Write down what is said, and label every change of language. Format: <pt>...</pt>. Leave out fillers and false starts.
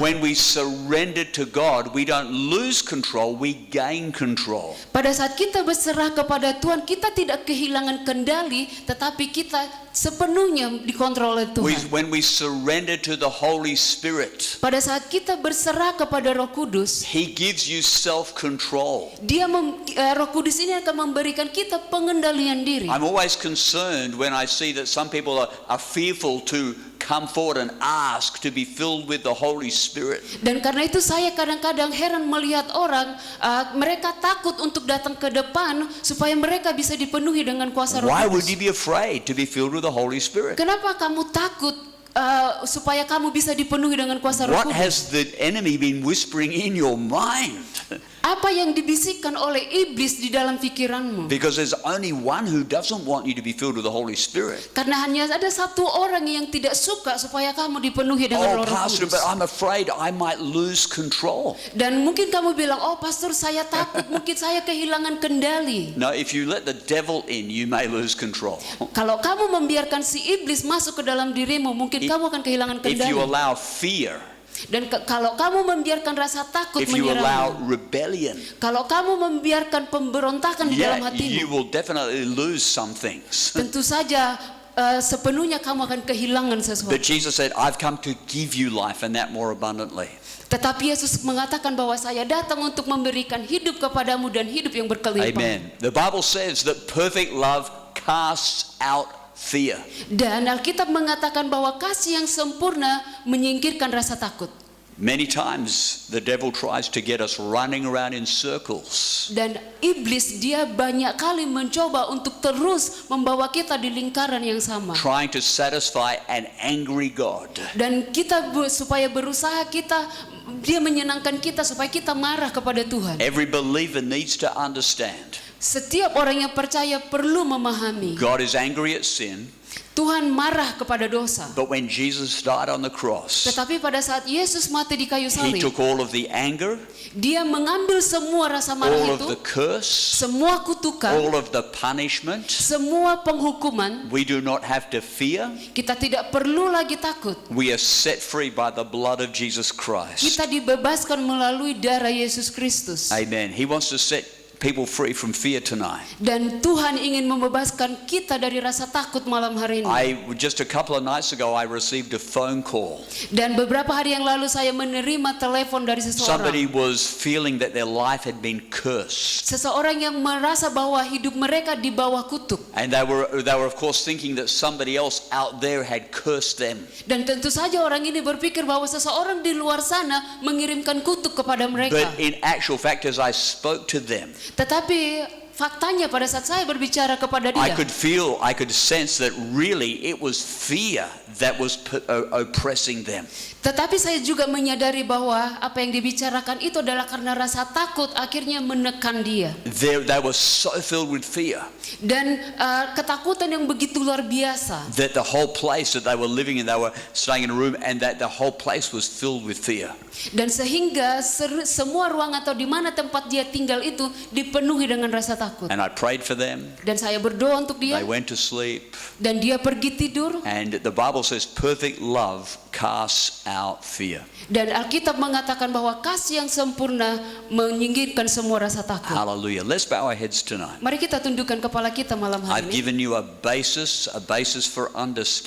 <en>When we surrender to God, we don't lose control, we gain control.</en> <id>Pada saat kita berserah kepada Tuhan, kita tidak kehilangan kendali, tetapi kita sepenuhnya dikontrol oleh Tuhan.</id> <en>When we surrender to the Holy Spirit,</en> <id>Pada saat kita berserah kepada Roh Kudus,</id> <en>He gives you self-control.</en> <id>Roh Kudus ini akan memberikan kita pengendalian diri.</id> <en>I'm always concerned when I see that some people are fearful to come forward and ask to be filled with the Holy Spirit.</en> <id>Dan karena itu saya kadang-kadang heran melihat orang mereka takut untuk datang ke depan supaya mereka bisa dipenuhi dengan kuasa Roh</id> <en>Why would</en> <id>Kudus.</id> <en>you be afraid to be filled with the Holy Spirit?</en> <id>Kenapa kamu takut supaya kamu bisa dipenuhi dengan kuasa Roh</id> <en>What</en> <id>Kudus?</id> <en>has the enemy been whispering in your mind?</en> <id>Apa yang dibisikkan oleh iblis di dalam pikiranmu?</id> <en>Because there's only one who doesn't want you to be filled with the Holy Spirit.</en> <id>Karena hanya ada satu orang yang tidak suka supaya kamu dipenuhi dengan</id> <en>Oh,</en> <id>Roh</id> <en>Pastor,</en> <id>Kudus.</id> <en>but I'm afraid I might lose control.</en> <id>Dan mungkin kamu bilang, oh pastor saya takut, mungkin saya kehilangan kendali.</id> <en>No, if you let the devil in, you may lose control.</en> <id>Kalau kamu membiarkan si iblis masuk ke dalam dirimu, mungkin kamu akan kehilangan</id> <en>If you</en> <id>kendali.</id> <en>allow fear,</en> <id>Dan kalau kamu membiarkan rasa takut</id> <en>if you allow</en> <id>menyerangmu,</id> <en>rebellion,</en> <id>kalau kamu membiarkan pemberontakan di dalam</id> <en>yeah, you</en> <id>hatimu,</id> <en>will definitely lose some things.</en> <id>tentu saja sepenuhnya kamu akan kehilangan sesuatu.</id> <en>But Jesus said, I've come to give you life and that more abundantly.</en> <id>Tetapi Yesus mengatakan bahwa saya datang untuk memberikan hidup kepadamu dan hidup yang berkelimpahan.</id> <en>Amen. The Bible says that perfect love casts out fear.</en> <id>Dan Alkitab mengatakan bahwa kasih yang sempurna menyingkirkan rasa takut.</id> <en>Many times the devil tries to get us running around in circles.</en> <id>Dan iblis dia banyak kali mencoba untuk terus membawa kita di lingkaran yang sama.</id> <en>Trying to satisfy an angry God.</en> <id>Dan kita supaya berusaha dia menyenangkan kita supaya kita marah kepada Tuhan.</id> <en>Every believer needs to understand</en> <id>Setiap orang yang percaya perlu memahami</id> <en>God is angry at sin,</en> <id>Tuhan marah kepada dosa.</id> <en>but when Jesus died on the cross,</en> <id>Tetapi pada saat Yesus mati di kayu</id> <en>He</en> <id>salib,</id> <en>took all of the anger,</en> <id>dia mengambil semua rasa marah</id> <en>all of</en> <id>itu,</id> <en>the curse,</en> <id>semua kutukan,</id> <en>all of the punishment.</en> <id>semua penghukuman.</id> <en>We do not have to fear.</en> <id>Kita tidak perlu lagi takut.</id> <en>We are set free by the blood of Jesus Christ.</en> <id>Kita dibebaskan melalui darah Yesus Kristus.</id> <en>Amen. He wants to set people free from fear tonight.</en> <id>Dan Tuhan ingin membebaskan kita dari rasa takut malam hari ini.</id> <en>Just a couple of nights ago, I received a phone call.</en> <id>Dan beberapa hari yang lalu saya menerima telepon dari</id> <en>Somebody</en> <id>seseorang.</id> <en>was feeling that their life had been cursed.</en> <id>Seseorang yang merasa bahwa hidup mereka di bawah kutuk.</id> <en>And they were of course thinking that somebody else out there had cursed them.</en> <id>Dan tentu saja orang ini berpikir bahwa seseorang di luar sana mengirimkan kutuk kepada mereka.</id> <en>But in actual fact, as I spoke to them,</en> <id>Tetapi faktanya pada saat saya berbicara kepada</id> <en>I could sense that really it was fear that was oppressing them.</en> <id>tetapi saya juga menyadari bahwa apa yang dibicarakan itu adalah karena rasa takut akhirnya menekan dia.</id> <en>They were so filled with fear</en> <id>Dan ketakutan yang begitu luar biasa.</id> <en>that the whole place that they were living in, they were staying in a room, and that the whole place was filled with fear.</en> <id>Dan sehingga semua ruang atau di mana tempat dia tinggal itu dipenuhi dengan rasa takut.</id> <en>And I prayed for them.</en> <id>Dan saya berdoa untuk dia,</id> <en>They went to sleep.</en> <id>dan dia pergi tidur.</id> <en>And the Bible says perfect love casts out fear.</en> <id>Dan Alkitab mengatakan bahwa kasih yang sempurna menyingkirkan semua rasa takut.</id> <en>Hallelujah. Let's bow our heads tonight.</en> <id>Mari kita tundukkan kepala kita malam hari</id> <en>I've</en> <id>ini.</id> <en>given you a basis for understanding</en>